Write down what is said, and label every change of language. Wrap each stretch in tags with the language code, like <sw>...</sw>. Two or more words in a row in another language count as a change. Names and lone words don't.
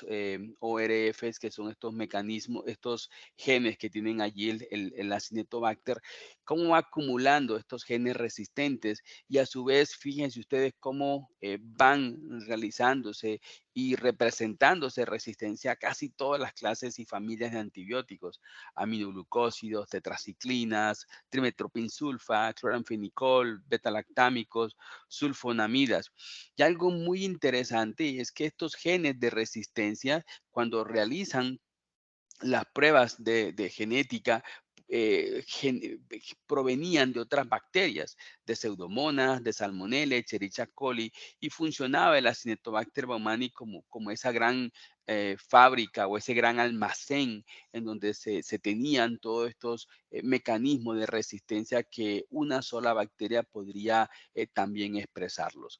<es>ORFs, que son estos mecanismos, estos genes que tienen allí el Acinetobacter, cómo va acumulando estos genes resistentes y a su vez, fíjense ustedes cómo van realizándose y representándose resistencia a casi todas las clases y familias de antibióticos, aminoglucósidos, tetraciclinas, trimetoprimsulfa, cloranfenicol, betalactámicos, sulfonamidas. Y algo muy interesante es que estos genes de resistencia, cuando realizan las pruebas de genética, provenían de otras bacterias, de Pseudomonas, de Salmonella, Escherichia coli, y funcionaba el Acinetobacter baumannii como esa gran fábrica o ese gran almacén en donde se tenían todos estos mecanismos de resistencia que una sola bacteria podría también expresarlos.</es>